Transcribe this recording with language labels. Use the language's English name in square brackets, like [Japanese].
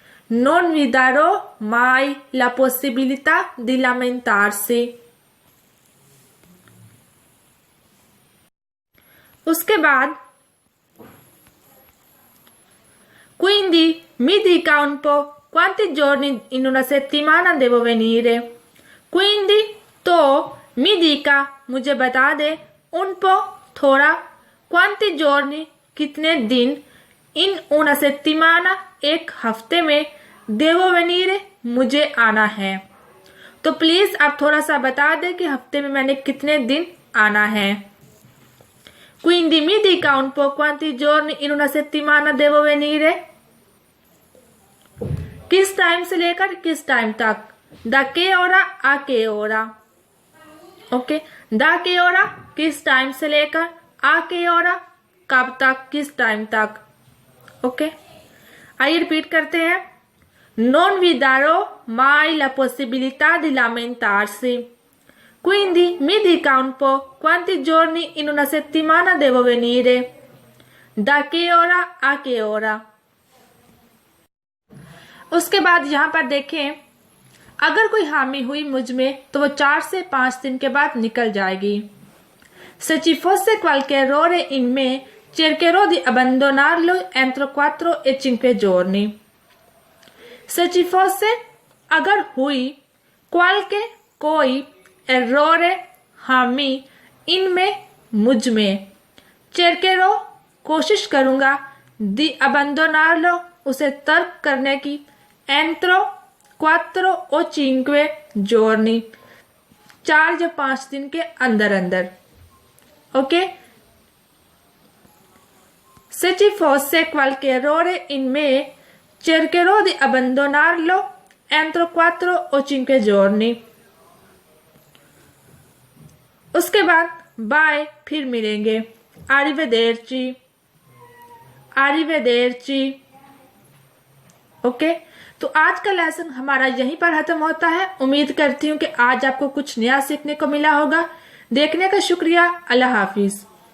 [Italian] non vi darò mai la possibilità di lamentarsi। उसके बाद quindi mi dica un po' quanti giorni in una settimana devo venire। quindi [Hindi] तो [Italian] mi dica, [Hindi] मुझे बता दे, [Italian] un po' [Hindi] थोड़ा, [Italian] quanti giorni, [Hindi] कितने दिन, [Italian] in una settimana, [Hindi] एक हफ्ते में, [Italian] devo venire, [Hindi] मुझे आना है। तो प्लीज आप थोड़ा सा बता दें कि हफ्ते में मैंने कितने दिन आना है। [Italian] quindi mi dica un po' quanti giorni in una settimana devo venire। [Hindi] किस टाइम से लेकर किस टाइम तक, [Italian] da che ora a che ora। [Hindi] Okay, [Italian] da che ora, [Hindi] किस टाइम से लेकर, [Italian] a che ora, [Hindi] कब तक, किस टाइम तक। ओके, आइए रिपीट करते हैं। [Italian] non vi darò mai la possibilità di lamentarsi। quindi mi dica un po' quanti giorni in una settimana devo venire, da che ora a che ora। [Hindi] उसके बाद यहाँ पर देखें, अगर कोई हामी हुई मुझ में तो वो 4 से 5 दिन के बाद निकल जाएगी। [Italian] se ci fosse qualche errore in me cercherò di abbandonarlo entro 4 e 5 giorni। se ci fosse, [Hindi] अगर हुई, [Italian] qualche, [Hindi] कोई, [Italian] errore, [Hindi] हामी, इनमें, मुझ में, [Italian] cercherò, [Hindi] कोशिश करूंगा, [Italian] di abbandonarlo, [Hindi] उसे तर्क करने की, [Italian] entro 4 o 5 giorni, [Hindi] 4 या 5 दिन के अंदर अंदर। [Italian] ओके, se ci fosse qualche errore in me cercherò di abbandonarlo entro 4 o 5 giorni। [Hindi] उसके बाद बाय, फिर मिलेंगे, [Italian] arrivederci, arrivederci। [Hindi] ओके, तो आज का लेसन हमारा यहीं पर खत्म होता है। उम्मीद करती हूँ कि आज आपको कुछ नया सीखने को मिला होगा। देखने का शुक्रिया। अल्लाह हाफिज।